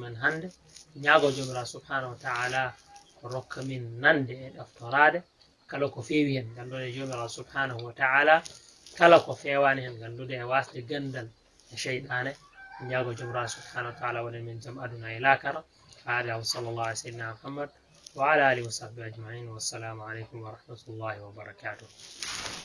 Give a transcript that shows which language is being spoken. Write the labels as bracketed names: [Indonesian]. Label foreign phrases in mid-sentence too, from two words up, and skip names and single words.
[Fula] men hannde ñaago jomiraɗo [Arabic] سبحانه وتعالى [Fula] ko rokka min nande e ɗoftorade kala ko feewi hen ganduɗa e jomiraɗo [Arabic] سبحانه وتعالى [Fula] kala ko fewani hen gandude e wasde gandal e cheyɗane ñaago jomiraɗo [Arabic] سبحانه وتعالى [Fula] waɗan min jaam aduna e lakara hada [Arabic] وصلى الله على سيدنا محمد وعلى آله وصحبه أجمعين والسلام عليكم ورحمة الله وبركاته